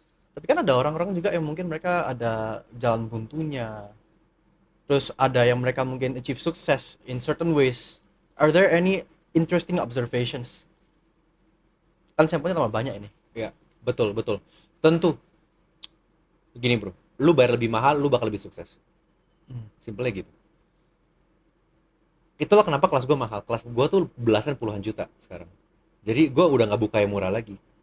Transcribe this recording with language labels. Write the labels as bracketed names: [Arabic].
[Indonesian] Tapi kan ada orang-orang juga yang mungkin mereka ada jalan buntunya. Terus ada yang mereka mungkin [English] achieve success in certain ways. Are there any interesting observations? [Indonesian] Kan sampelnya tambah banyak ini. Ya, betul. Tentu. Gini bro, lu bayar lebih mahal, lu bakal lebih sukses. Simpelnya gitu. Itulah kenapa kelas gue mahal. Kelas gue tuh belasan puluhan juta sekarang. Jadi gue udah nggak buka yang murah lagi.